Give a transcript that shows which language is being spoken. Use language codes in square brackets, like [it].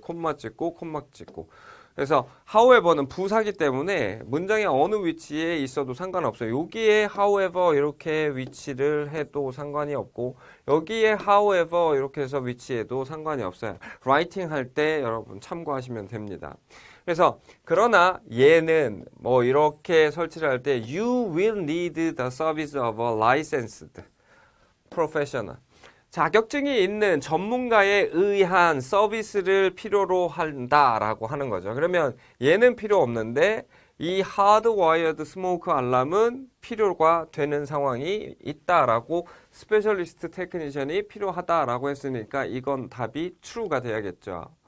[ko] 여기 콤마 찍고 그래서 however는 부사기 때문에 문장의 어느 위치에 있어도 상관없어요. 여기에 however 이렇게 위치를 해도 상관이 없고 여기에 however 이렇게 해서 위치해도 상관이 없어요. 라이팅 할 때 여러분 참고하시면 됩니다. 그래서 그러나 얘는 뭐 이렇게 설치를 할 때 [en] you will need the service of a licensed professional. [ko] 자격증이 있는 전문가에 의한 서비스를 필요로 한다라고 하는 거죠. 그러면 얘는 필요 없는데 이 hardwired smoke 알람은 필요가 되는 상황이 있다라고 스페셜리스트 테크니션이 필요하다라고 했으니까 이건 답이 true가 돼야겠죠.